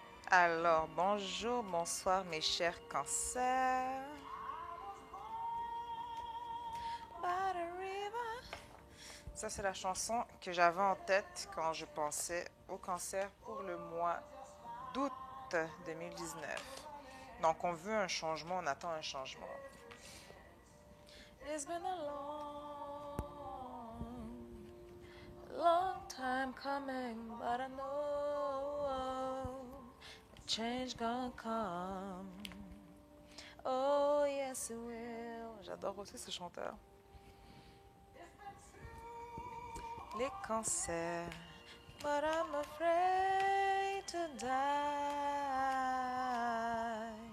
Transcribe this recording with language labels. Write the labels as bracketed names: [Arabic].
[French] Alors, bonjour, bonsoir mes chers cancers. [English] By the river. [French] Ça, c'est la chanson que j'avais en tête quand je pensais au cancer pour le mois d'août 2019. Donc, on veut un changement, on attend un changement. [English] It's been a long time coming, but I know a change gonna come. Oh, yes, it will. [French] J'adore aussi ce chanteur. Les cancers. [English] But I'm afraid to die.